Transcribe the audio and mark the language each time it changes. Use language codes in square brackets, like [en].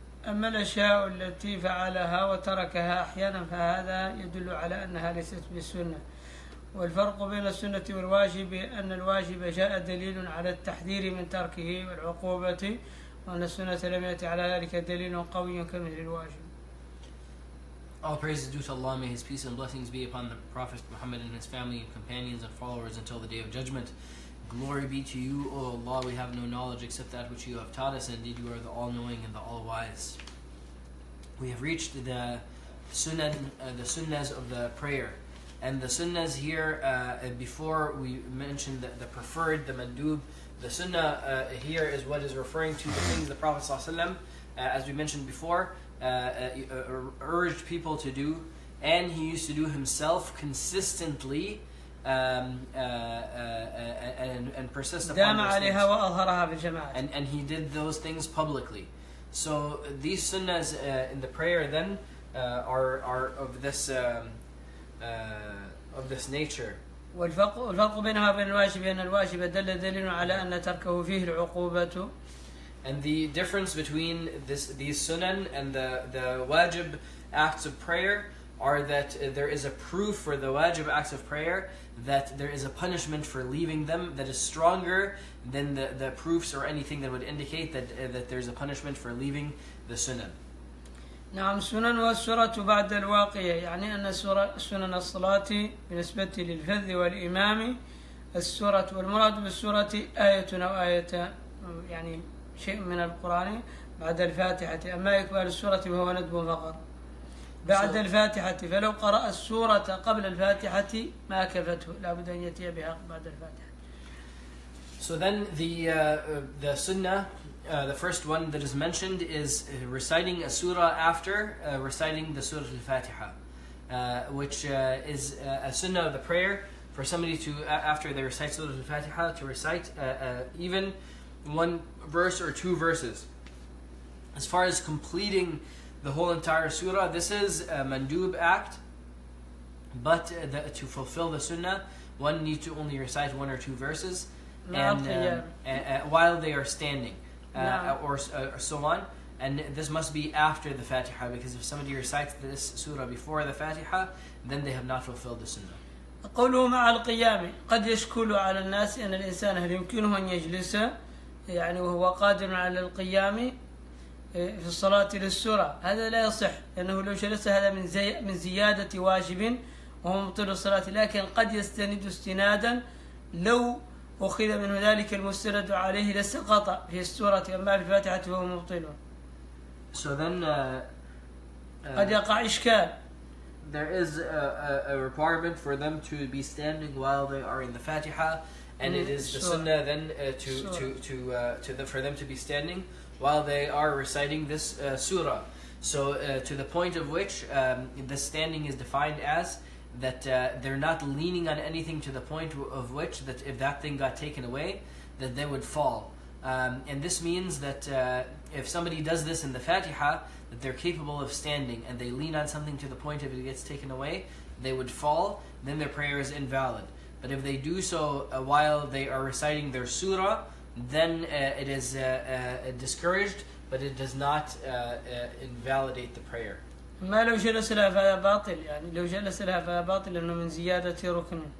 [ar] أما الأشياء التي فعلها وتركها أحيانا فهذا يدل على أنها ليست بالسنة. والفرق بين السنة والواجب أن الواجب جاء دليل على التحذير من تركه والعقوبة، وأن السنة لم يأتي على ذلك دليل قوي كمثل الواجب. [en] All praise is due to Allah. May His peace and blessings be upon the Prophet Muhammad and his family and companions and followers until the day of judgment. Glory be to you, O Allah. We have no knowledge except that which you have taught us. Indeed, you are the all-knowing and the all-wise. We have reached the sunnahs of the prayer. And the sunnahs here, before we mentioned the preferred, the mandub, the sunnah here is what is referring to the things the Prophet ﷺ, as we mentioned before, urged people to do, and he used to do himself consistently and persist upon those things. And he did those things publicly. So these sunnahs in the prayer then are of this nature. [ar] والفرق بينها وبين الواجب أن الواجب دليل على أن تركه فيه العقوبة. [en] And the difference between these sunan and the wajib acts of prayer are that there is a proof for the wajib acts of prayer that there is a punishment for leaving them that is stronger than the proofs or anything that would indicate that there's a punishment for leaving the sunan. [ar] نعم. سنن والسورة بعد الواقية، يعني أن سنن الصلاة بالنسبة للفذ والإمام السورة، والمراد بالسورة آية أو آيتان، يعني شيء من القرآن بعد الفاتحة. أما إكمال السورة فهو ندب فقط بعد الفاتحة، فلو قرأ السورة قبل الفاتحة ما كفته، لا بد أن يأتي بها بعد الفاتحة. [en] So then the sunnah, the first one that is mentioned is reciting a surah after reciting the Surah Al-Fatiha, which is a sunnah of the prayer for somebody to, after they recite Surah Al-Fatiha, to recite even one verse or two verses. As far as completing the whole entire surah, this is a mandub act, but to fulfill the sunnah, one needs to only recite one or two verses, and while they are standing, or so on. And this must be after the Fatiha, because if somebody recites this surah before the Fatiha, then they have not fulfilled the sunnah. [ar] قوله مع القيام قد يشكل على الناس أن الإنسان هل يمكنه أن يجلس يعني وهو قادر على القيام في الصلاة للسورة. هذا لا يصح، لأنه لو جلس هذا من زيادة واجب وهو مبطل الصلاة، لكن قد يستند استنادا لو أخذ منه ذلك المستند عليه لسقط في السورة، أما في الفاتحة فهو مبطل. [en] So then [ar] قد يقع إشكال. [en] There is a requirement for them to be standing while they are in the Fatiha, and it is the sunnah then for them to be standing while they are reciting this surah. So to the point of which the standing is defined as that they're not leaning on anything to the point of which that if that thing got taken away, that they would fall. And this means that if somebody does this in the Fatiha, that they're capable of standing and they lean on something to the point if it gets taken away, they would fall, then their prayer is invalid. But if they do so while they are reciting their surah, then it is discouraged, but it does not invalidate the prayer. [ar] ما لو جلس لها فهذا باطل، يعني لو جلس لها فهذا باطل لأنه من زيادة ركن.